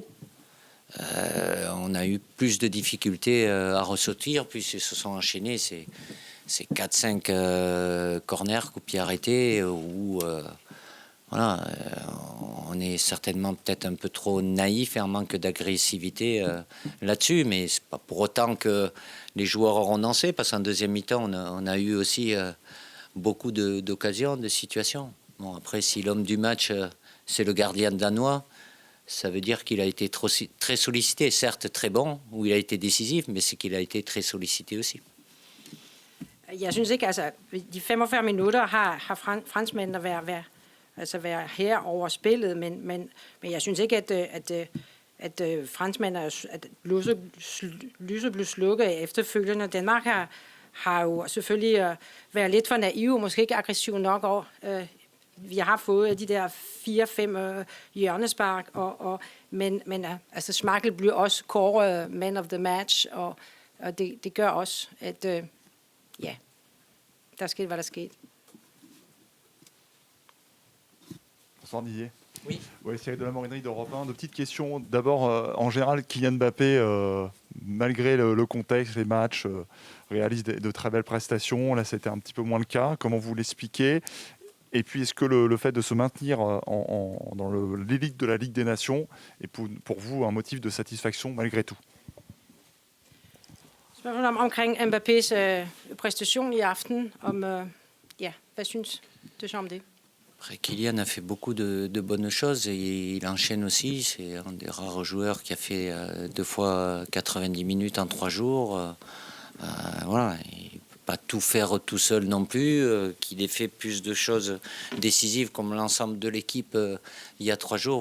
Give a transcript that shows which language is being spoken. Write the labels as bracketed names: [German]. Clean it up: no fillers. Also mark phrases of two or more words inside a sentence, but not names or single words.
[French] On a eu plus de difficultés à ressortir, puis ils se sont enchaînés ces 4-5 corners, coups de pied arrêtés, où voilà, on est certainement peut-être un peu trop naïf et en manque d'agressivité là-dessus, mais c'est pas pour autant que les joueurs auront dansé, parce qu'en deuxième mi-temps, on a eu aussi beaucoup d'occasions, de situations. Bon, après, si l'homme du match, c'est le gardien danois, ça veut dire qu'il a été très sollicité, certes très bon, où il a été décisif, mais c'est qu'il a été très sollicité aussi. [Danish] Jeg synes ikke, altså de 45 minutter har franskmændene været her over spillet, men jeg synes ikke, at franskmændene, at lyset blev slukket efterfølgende. Danmark har jo selvfølgelig været lidt for naive, måske ikke aggressiv nok over. Vi har fået de der 4-5 hjørnespark, men altså Schmeichel bliver også kåret [English] man of the match, [Danish] og det gør også, at ja, der skete, hvad der skete. [French] Bonsoir Didier. Oui. Ouais, Cyril de la Morinerie d'Europe 1. 2 petites questions. D'abord, en général, Kylian Mbappé, malgré le contexte, les matchs, réalise de très belles prestations. Là, c'était un petit peu moins le cas. Comment vous l'expliquez? Et puis, est-ce que le fait de se maintenir dans l'élite de la Ligue des Nations est pour vous un motif de satisfaction malgré tout? [Danish] Spørgsmål omkring Mbappés præstation i aften. Ja, hvad synes du så om det? [French] Après, Kylian a fait beaucoup de bonnes choses et il enchaîne aussi. C'est un des rares joueurs qui a fait 2 fois 90 minutes en 3 jours. Voilà, il ne peut pas tout faire tout seul non plus. Qu'il ait fait plus de choses décisives comme l'ensemble de l'équipe il y a 3 jours.